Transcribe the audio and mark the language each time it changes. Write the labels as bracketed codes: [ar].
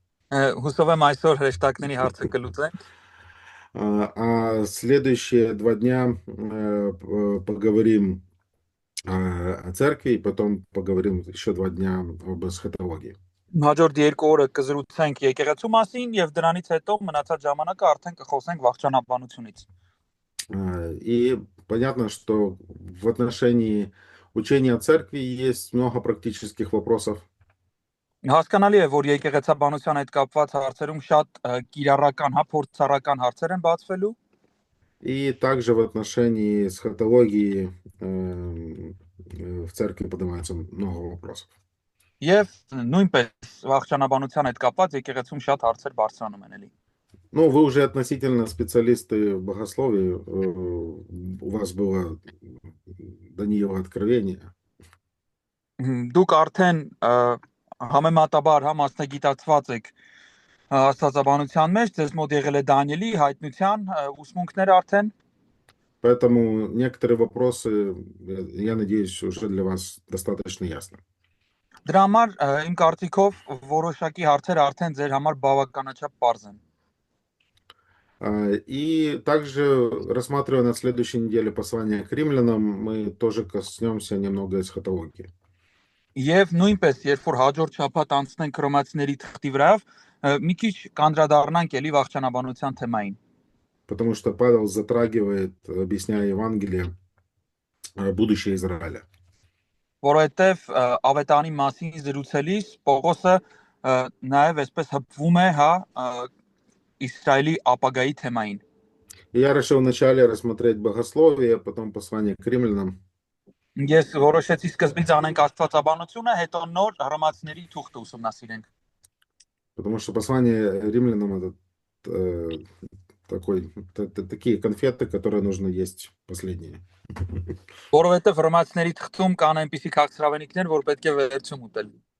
[hy] Հուսով եմ այսօր հրեշտակների հարցը կլուծենք։ [ru] А следующие 2 дня поговорим о церкви, и потом поговорим еще 2 дня об эсхатологии. [hy] Հաջորդ 2 օրը կզրուցենք եկեղեցու մասին եւ դրանից հետո մնացած ժամանակը արդեն կխոսենք վախճանաբանությունից։ [ru] И понятно, что в отношении учения о церкви есть много практических вопросов. [hy] Հասկանալի է, որ եկեղեցաբանության հետ կապված հարցերում շատ կիրառական, փորձառական հարցեր են բացվելու։ [ru] И также в отношении эсхатологии в церкви поднимается много вопросов. [hy] Եվ նույնպես վախճանաբանության հետ կապված եկեղեցում շատ հարցեր բարձրանում են էլի։ [ru] Ну, вы уже относительно специалисты в богословии, у вас было до нее откровение. [hy] Դուք արդեն համեմատաբար համաստագիտացված եք աստվածաբանության մեջ, ձեզ մոտ եղել է Դանիելի հայտնության ուսմունքները արդեն։ [ru] Поэтому некоторые вопросы, я надеюсь, уже для вас достаточно ясны. [hy] Դրա համար իմ կարծիքով որոշակի հարցեր արդեն ձեր համար բավականաչափ պարզ են։ [ru] И также, рассматривая на следующей неделе послание к римлянам, мы тоже коснемся немного эсхатологии. [hy] Եվ նույնպես, երբ որ հաջորդ շաբաթ անցնենք հռոմեացիների թղթի վրայով, մի քիչ կանդրադառնանք էլի վախճանաբանության թեմային։ [ru] Потому что Павел затрагивает, объясняя Евангелие, будущее Израиля. [hy] Որովհետև ավետարանի մասին զրուցելիս Պողոսը նաև այսպես հպվում է, Իսրայելի ապագայի թեմային։ [ru] И я решил вначале рассмотреть богословие, потом послание к римлянам. [hy] Ես որոշեցի սկզբից անենք աստվածաբանությունը, հետո նոր հռոմեացիների թուղթը ուսումնասիրենք։ [ru] Потому что послание римлянам это такие конфеты, которые нужно есть последние. [hy] Որովհետև հռոմեացիների թղթում կան այնպիսի քաղցրավենիքներ, որ պետք է վերցում ուտել։